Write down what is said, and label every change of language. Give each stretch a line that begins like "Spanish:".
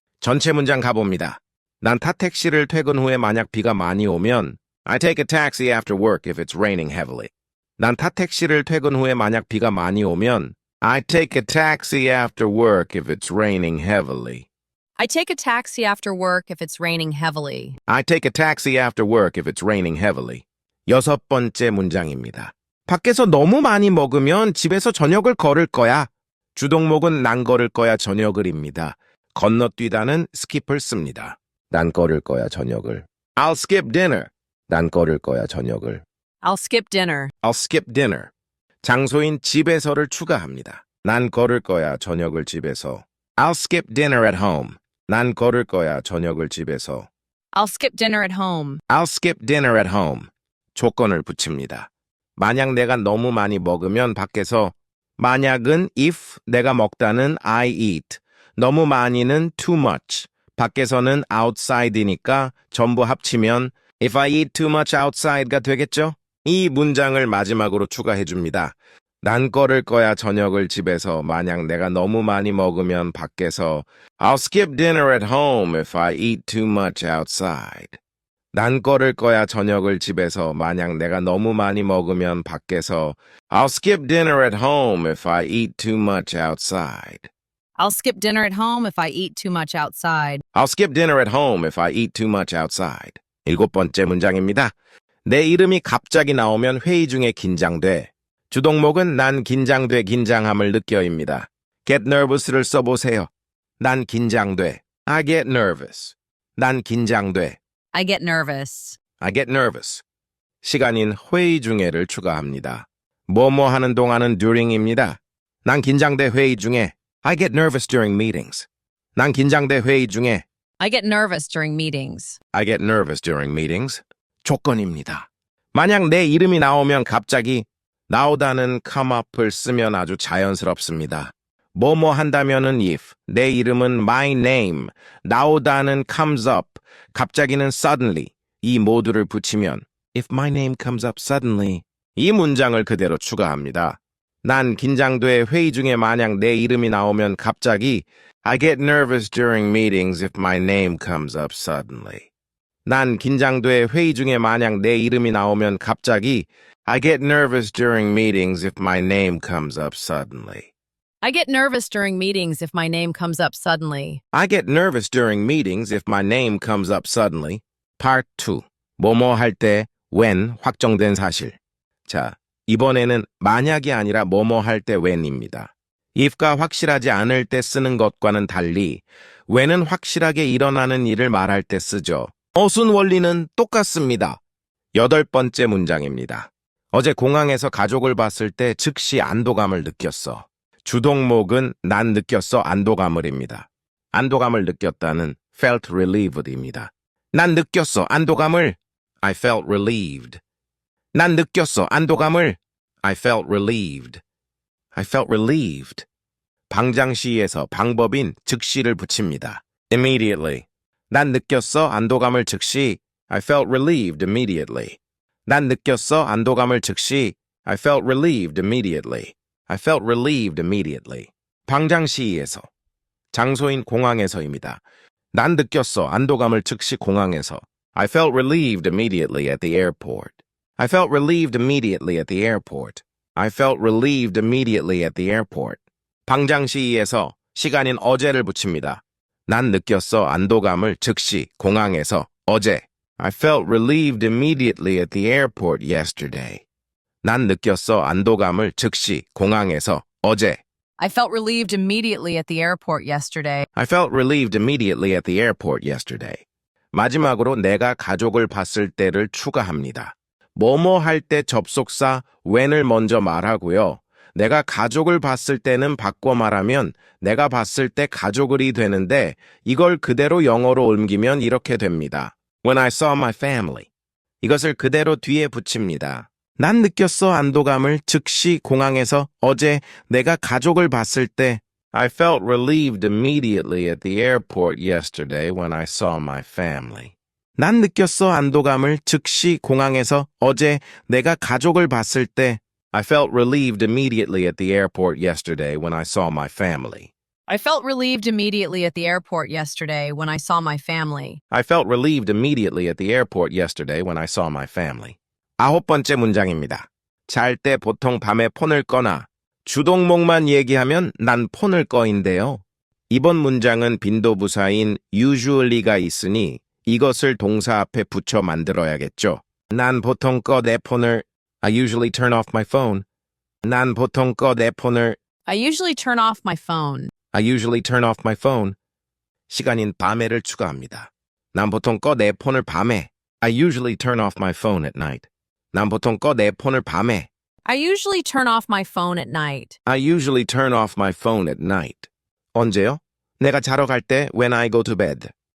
Korean: 전체 문장 가봅니다. 난 타 택시를 퇴근 후에 만약 비가 많이 오면
English: I take a taxi after work if it's raining heavily.
Korean: 난 타 택시를 퇴근 후에 만약 비가 많이 오면
English: I take a taxi after work if it's raining heavily. I take a taxi after work if it's raining heavily. I take a taxi after work if it's raining heavily.
Korean: 여섯 번째 문장입니다. 밖에서 너무 많이 먹으면 집에서 저녁을 걸을 거야. 주동목은 난 걸을 거야 저녁을입니다. 건너뛰다는 skip을 씁니다. 난 걸을 거야 저녁을.
English: I'll skip dinner.
Korean: 난 걸을 거야 저녁을.
English: I'll skip dinner. I'll skip dinner.
Korean: 장소인 집에서를 추가합니다. 난 걸을 거야 저녁을 집에서.
English: I'll skip dinner at home.
Korean: 난 걸을 거야 저녁을 집에서.
English: I'll skip dinner at home. I'll skip dinner at home.
Korean: 조건을 붙입니다. 만약 내가 너무 많이 먹으면 밖에서 만약은 if 내가 먹다는
English: I eat.
Korean: 너무 많이는
English: too much.
Korean: 밖에서는 outside이니까 전부 합치면
English: if I eat too much outside
Korean: 가 되겠죠? 이 문장을 마지막으로 추가해 줍니다. 난 걸을 거야 저녁을 집에서 만약 내가 너무 많이 먹으면 밖에서
English: I'll skip dinner at home if I eat too much outside.
Korean: 난 걸을 거야 저녁을 집에서 만약 내가 너무 많이 먹으면 밖에서
English: I'll skip dinner at home if I eat too much outside. I'll skip dinner at home if I eat too much outside. I'll skip dinner at home if I eat too much outside.
Korean: 일곱 번째 문장입니다. 내 이름이 갑자기 나오면 회의 중에 긴장돼. 주동목은 난 긴장돼 긴장함을 느껴입니다.
English: get nervous
Korean: 를 써보세요. 난 긴장돼.
English: I get nervous.
Korean: 난 긴장돼.
English: I get nervous. I get nervous.
Korean: 시간인 회의 중에를 추가합니다. 뭐뭐 하는 동안은 during입니다. 난 긴장돼 회의 중에.
English: I get nervous during meetings.
Korean: 난 긴장돼 회의 중에.
English: I get nervous during meetings. I get nervous during meetings.
Korean: 조건입니다. 만약 내 이름이 나오면 갑자기 나오다는
English: come up
Korean: 을 쓰면 아주 자연스럽습니다. 뭐뭐 한다면은 if, 내 이름은
English: my name,
Korean: 나오다는
English: comes up,
Korean: 갑자기는 suddenly, 이 모두를 붙이면
English: if my name comes up suddenly,
Korean: 이 문장을 그대로 추가합니다. 난 긴장돼 회의 중에 만약 내 이름이 나오면 갑자기
English: I get nervous during meetings if my name comes up suddenly.
Korean: 난 긴장돼 회의 중에 만약 내 이름이 나오면 갑자기
English: I get nervous during meetings if my name comes up suddenly. I get nervous during meetings if my name comes up suddenly. I get nervous during meetings if my name comes up suddenly. Part 2.
Korean: 뭐뭐 할 때 when 확정된 사실. 자, 이번에는 만약이 아니라 뭐뭐 할 때 when입니다. if가 확실하지 않을 때 쓰는 것과는 달리 when은 확실하게 일어나는 일을 말할 때 쓰죠. 어순 원리는 똑같습니다. 8번째 문장입니다. 어제 공항에서 가족을 봤을 때 즉시 안도감을 느꼈어. 주동목은 난 느꼈어 안도감을입니다. 안도감을 느꼈다는
English: felt relieved
Korean: 입니다. 난 느꼈어 안도감을
English: I felt relieved.
Korean: 난 느꼈어 안도감을
English: I felt relieved. I felt relieved.
Korean: 방장시에서 방법인 즉시를 붙입니다. immediately. 난 느꼈어 안도감을 즉시
English: I felt relieved immediately.
Korean: 난 느꼈어 안도감을 즉시
English: I felt relieved immediately. I felt relieved immediately.
Korean: 방장시에서 장소인 공항에서입니다. 난 느꼈어 안도감을 즉시 공항에서
English: I felt relieved immediately at the airport. I felt relieved immediately at the airport. I felt relieved immediately at the airport.
Korean: 방장시에서 시간인 어제를 붙입니다. 난 느꼈어 안도감을 즉시 공항에서 어제.
English: I felt relieved immediately at the airport yesterday.
Korean: 난 느꼈어 안도감을 즉시 공항에서 어제.
English: I felt relieved immediately at the airport yesterday. I felt relieved immediately at the airport yesterday.
Korean: 마지막으로 내가 가족을 봤을 때를 추가합니다. 뭐뭐 할 때 접속사 when을 먼저 말하고요. 내가 가족을 봤을 때는 바꿔 말하면 내가 봤을 때 가족을이 되는데 이걸 그대로 영어로 옮기면 이렇게 됩니다.
English: When I saw my family.
Korean: 이것을 그대로 뒤에 붙입니다. 난 느꼈어 안도감을 즉시 공항에서 어제 내가 가족을 봤을 때
English: I felt relieved immediately at the airport yesterday when I saw my family.
Korean: 난 느꼈어 안도감을 즉시 공항에서 어제 내가 가족을 봤을 때
English: I felt relieved immediately at the airport yesterday when I saw my family. I felt relieved immediately at the airport yesterday when I saw my family. I felt relieved immediately at the airport yesterday when I saw my family.
Korean: 9번째 문장입니다. 잘 때 보통 밤에 폰을 꺼나 주동목만 얘기하면 난 폰을 꺼인데요. 이번 문장은 빈도부사인 usually가 있으니 이것을 동사 앞에 붙여 만들어야겠죠. 난 보통 꺼 내 폰을
English: I usually turn off my phone.
Korean: 난 보통 꺼 내 폰을
English: I usually turn off my phone. I usually turn off my phone.
Korean: 시간인 밤에를 추가합니다. 난 보통 꺼 내 폰을 밤에
English: I usually turn off my phone at night.
Korean: 난 보통 꺼 내 폰을 밤에
English: I usually turn off my phone at night. I usually turn off my phone at night.
Korean: 언제요? 내가 자러 갈 때
English: when I go to bed.